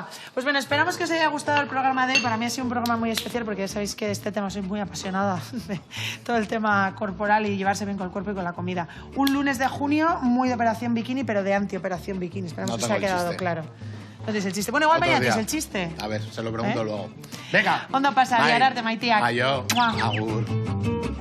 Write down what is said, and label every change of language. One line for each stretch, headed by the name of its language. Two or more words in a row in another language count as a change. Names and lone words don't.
Spanish: Pues bueno, esperamos que os haya gustado el programa de hoy. Para mí ha sido un programa muy especial porque ya sabéis que de este tema soy muy apasionada de todo el tema corporal y llevarse bien con el cuerpo y con la comida. Un lunes de junio muy de operación bikini, pero de anti-operación bikini. Esperamos No que os tengo haya el quedado chiste. claro. No tienes el chiste. Bueno, igual Otro mañana día. tienes el chiste. A ver, se lo pregunto ¿Eh? luego. Venga.
Basque: Ondo pasa, Bye. Gerarte, maitiak. Aio. Mua. Agur.